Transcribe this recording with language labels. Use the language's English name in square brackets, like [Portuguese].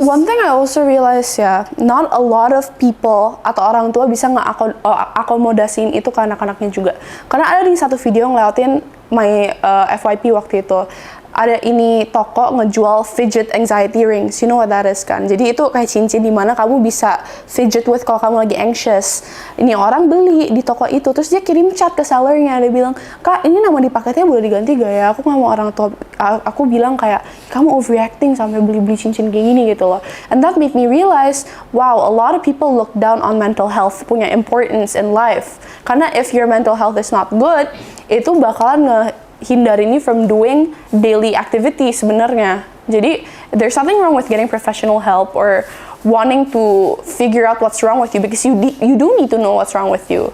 [English] One thing I also realized ya, not a lot of people [Indonesian] atau orang tua bisa akomodasiin itu ke anak-anaknya juga. Karena ada di satu video ngelewatin my FYP waktu itu, ada ini toko ngejual fidget anxiety rings. [English] You know what that is kan? [Indonesian] Jadi itu kayak cincin di mana kamu bisa fidget with kalau kamu lagi anxious. Ini orang beli di toko itu, terus dia kirim chat ke sellernya, dia bilang, "Kak, ini nama di paketnya boleh diganti gak ya? Aku nggak mau orang tua." Aku bilang kayak, "Kamu overreacting sampai beli-beli cincin kayak gini," gitu loh. [English] And that made me realize, wow, a lot of people look down on mental health punya importance in life. Karena if your mental health is not good, [Indonesian] itu bakalan hindarin [English] you from doing daily activity sebenarnya. Jadi there's nothing wrong with getting professional help or wanting to figure out what's wrong with you, because you do need to know what's wrong with you.